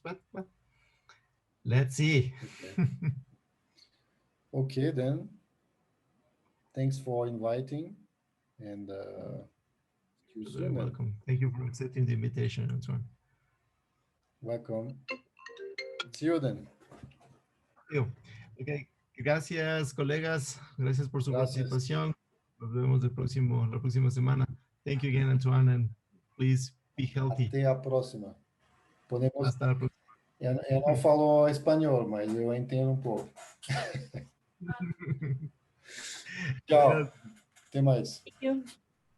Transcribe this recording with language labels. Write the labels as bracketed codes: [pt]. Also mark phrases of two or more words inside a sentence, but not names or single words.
[en] But let's see. Okay. Okay, then. Thanks for inviting, and see you You're very soon. Then. welcome. Thank you for accepting the invitation, Antoine. Welcome. See you then. [es] Yo, ok, gracias, colegas. Gracias por su Gracias. participación. Nos vemos la próxima semana. [en] Thank you again, Antoine, and please be healthy. [pt] Até a próxima. [es] Podemos. Hasta la próxima. [pt] Eu não falo espanhol, mas eu entendo um pouco. Tchau. [es] Buenas [pt] Até mais. [en] Thank you.